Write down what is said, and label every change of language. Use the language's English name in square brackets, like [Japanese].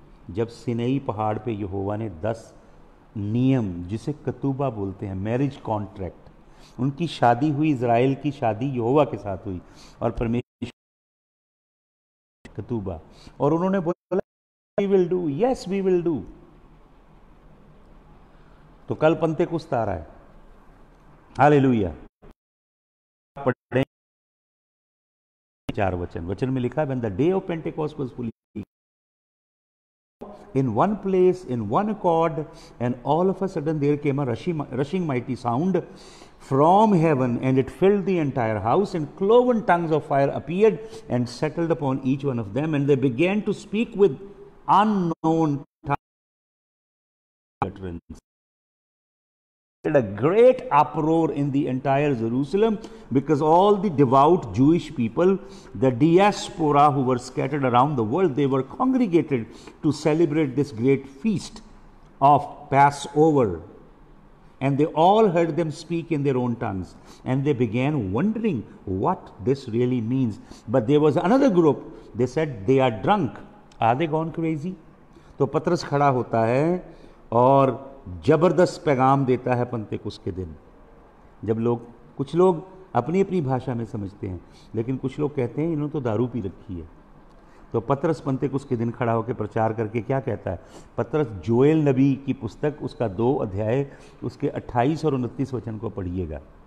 [Hindi] जब सिनई पहाड़ पे यहोवा ने 10 नियम, जिसे कतूबा बोलते हैं, मैरिज कॉन्ट्रैक्ट, उनकी शादी हुई। इजराइल की शादी यहोवा के साथ हुई और परमेश्वर कतूबा, और उन्होंने बोला [English] We will do, yes we will do. [Hindi] तो कल पेंटेकोस्त आ रहा है। हालेलुया। पढ़ें 4 वचन में लिखा है, [English] when the day of Pentecost was fully in one place, in one accord, and all of a sudden there came a rushing mighty sound from heaven, and it filled the entire house, and cloven tongues of fire appeared and settled upon each one of them, and they began to speak with unknown tongues. A great uproar in the entire Jerusalem, because all the devout Jewish people, the diaspora who were scattered around the world, they were congregated to celebrate this great feast of Passover. And they all heard them speak in their own tongues, and they began wondering what this really means. But there was another group, they said they are drunk. Are they gone crazy? [Hindi] तो पतरस खड़ा होता है और जबरदस्त पैगाम देता है पंतेकुस्त के दिन, जब कुछ लोग अपनी अपनी भाषा में समझते हैं, लेकिन कुछ लोग कहते हैं इन्होंने तो दारू पी रखी है। तो पतरस पंतेकुस्त के दिन खड़ा होकर प्रचार करके क्या कहता है? पतरस जोएल नबी की पुस्तक उसका 2 अध्याय उसके 28 और 29 वचन को पढ़िएगा।